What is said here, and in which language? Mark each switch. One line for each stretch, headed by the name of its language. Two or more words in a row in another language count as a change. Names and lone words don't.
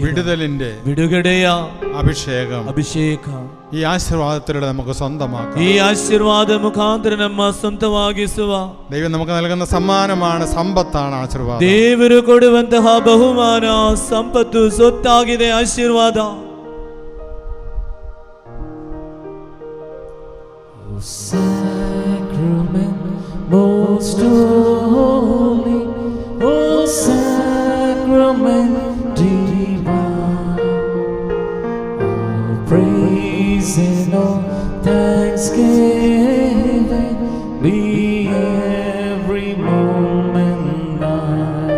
Malayalam: വിടുതലിൻ്റെ
Kannada: ಬಿಡುಗಡೆಯ
Malayalam: അഭിഷേകം
Kannada: ಅಭಿಷೇಕ
Malayalam: ഈ ആശീർവാദത്തിലൂടെ നമുക്ക് സ്വന്തമാക്കാം.
Kannada: ಈ ಆಶೀರ್ವಾದ ಮುಖಾಂತರ ನಮ್ಮ ಸ್ವಂತವಾಗಿಸುವ
Malayalam: ദൈവം നമുക്ക് നൽകുന്ന സമ്മാനമാണ്, സമ്പത്താണ് ആശീർവാദം.
Kannada: ದೇವರು ಕೊಡುವಂತಹ ಬಹುಮಾನ ಸಂಪತ್ತು ಸೊತ್ತಾಗಿದೆ ಆಶೀರ್ವಾದ.
English: Sacrament most holy, oh sacrament divine, all praise and all thanksgiving be every moment thine.